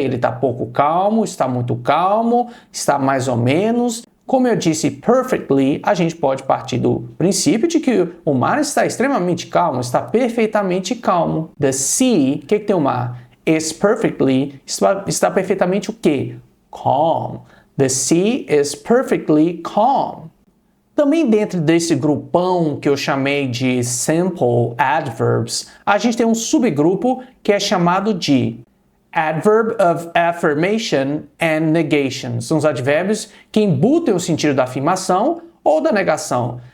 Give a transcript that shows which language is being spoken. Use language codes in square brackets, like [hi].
[pt] Aí ele está pouco calmo, está muito calmo, está mais ou menos. Como eu disse perfectly, a gente pode partir do princípio de que o mar está extremamente calmo, está perfeitamente calmo. [en] The sea, [pt] o que tem o mar? [en] Is perfectly, [pt] está perfeitamente o quê? [en] Calm. The sea is perfectly calm. [pt] Também dentro desse grupão que eu chamei de simple adverbs, a gente tem um subgrupo que é chamado de adverb of affirmation and negation. São os advérbios que embutem o sentido da afirmação ou da negação.